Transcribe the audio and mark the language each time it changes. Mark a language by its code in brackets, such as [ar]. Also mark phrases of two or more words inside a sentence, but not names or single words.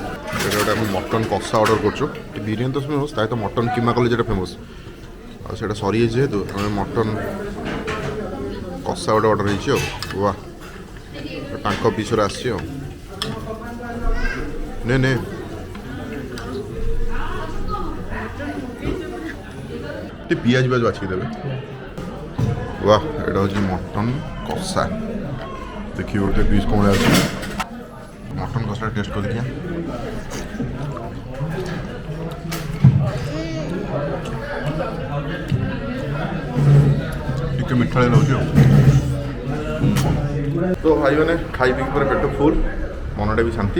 [or] ସେଇଟା ଗୋଟେ ଆମେ ମଟନ୍ କଷା ଅର୍ଡ଼ର କରୁଛୁ, ବିରିୟାନୀ ତ ଫେମସ୍ ତା ସହିତ ମଟନ୍ କିମା କଲେ ଯେଟା ଫେମସ୍, ଆଉ ସେଇଟା ସରିଯାଇଛି ଯେହେତୁ ଆମେ ମଟନ୍ କଷା ଗୋଟେ ଅର୍ଡ଼ର ହେଇଛି ଆଉ। ବା ତାଙ୍କ ପିସରେ ଆସିଛି ଆଉ। ନେ ଟିକେ ପିଆଜ ବାଛିକି ଦେବେ। [hi] वाह एटा हूँ मटन कषा, देखिए गोटे पीस कौन अच्छे मटन कषा टेस्ट कर देखिए। टिके मिठा लगे तो भाई मैंने खाई पी पूरा पेट फुल, मनटा भी शांति।